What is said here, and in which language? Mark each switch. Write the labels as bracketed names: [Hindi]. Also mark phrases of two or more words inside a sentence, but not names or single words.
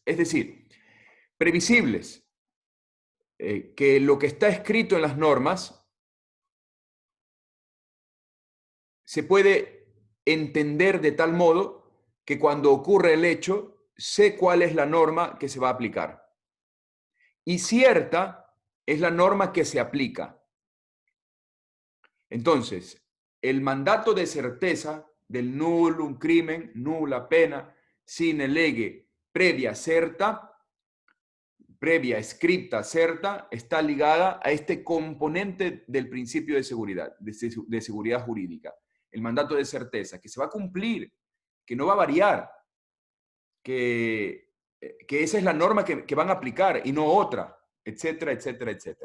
[Spanish] Es decir, previsibles, que lo que está escrito en las normas se puede entender de tal modo que cuando ocurre el hecho, sé cuál es la norma que se va a aplicar. Y cierta es la norma que se aplica. Entonces, el mandato de certeza del [Latin] nullum crimen, nulla pena, sine lege, previa certa, previa scripta certa, [Spanish] está ligada a este componente del principio de seguridad, de seguridad jurídica. El mandato de certeza, que se va a cumplir, que no va a variar, que esa es la norma que van a aplicar y no otra, etcétera, etcétera, etcétera.